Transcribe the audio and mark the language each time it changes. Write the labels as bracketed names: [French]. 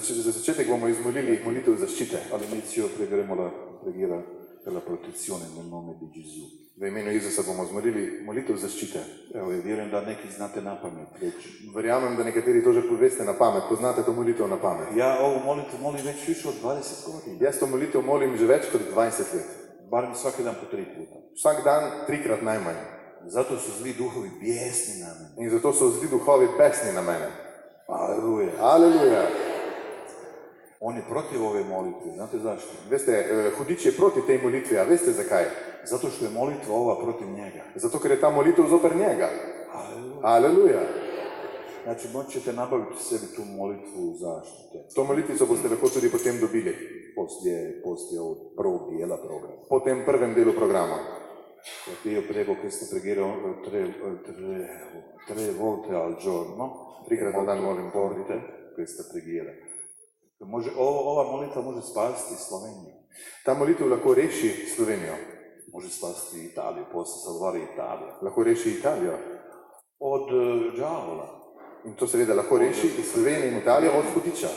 [Slovenian] Za začetek bomo izmolili molitev zaščite. [Italian] All'inizio pregheremo la preghiera per la protezione nel nome di Gesù. [Slovenian] V imenu Jezusa bomo izmolili molitev zaščite. [Croatian] Evo, vjerujem da neki znate na pamet reći. [Slovenian] Verjamem, da nekateri to že poveste na pamet, poznate to molitev na pamet. [Croatian] Ja ovu molitvu molim već više od 20 godina. [Slovenian] Jaz to molitev molim že več kot 20 let. [Croatian] Barem svaki dan po 3 puta. [Slovenian] Vsak dan 3-krat najmanj. [Croatian] Zato su zli duhovi bijesni na mene. [Slovenian] In zato so zli duhovi besni na mene. [Croatian] Aleluja. [Slovenian] Aleluja. [Croatian] On je protiv ove molitve. Znate zašto? [Slovenian] Veste, hudič je proti tej molitvi, a veste zakaj? [Croatian] Zato što je molitva ova protiv njega. [Slovenian] Zato, ker je ta molitev zoper njega. [Croatian] Aleluja. [Slovenian] Aleluja. [Croatian] Znači, moćete nabaviti sebi tu molitvu zaštite. [Slovenian] To molitvico boste lahko tudi potem dobili. [Croatian] Poslije ovog prvog dijela programa. [Slovenian] Po tem prvem delu programa. [Italian] Io prego questa preghiera 3 volte al giorno. [Slovenian] 3-krat na dan molim [Italian] Porite questa preghiera. [Croatian] Ova molitva može spasiti Sloveniju. [Slovenian] Ta molitev lahko reši Slovenijo. [Croatian] Može spasiti Italiju, posle salvare Italije. [Slovenian] Lahko reši Italijo. [Croatian] Od đavola. [Slovenian] In to seveda lahko reši iz Slovenije in Italije od hudiča.